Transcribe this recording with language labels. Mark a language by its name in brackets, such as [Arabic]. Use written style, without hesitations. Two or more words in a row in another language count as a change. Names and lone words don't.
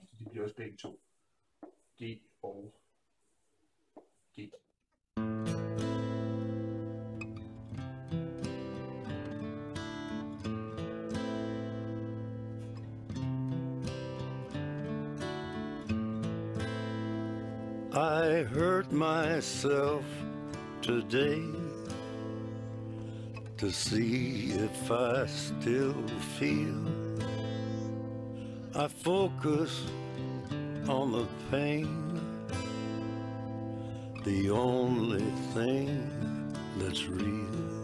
[Danish] Så de bliver også begge to G og G. [English] I hurt myself today to see if I still feel. I focus on the pain, the only thing that's real.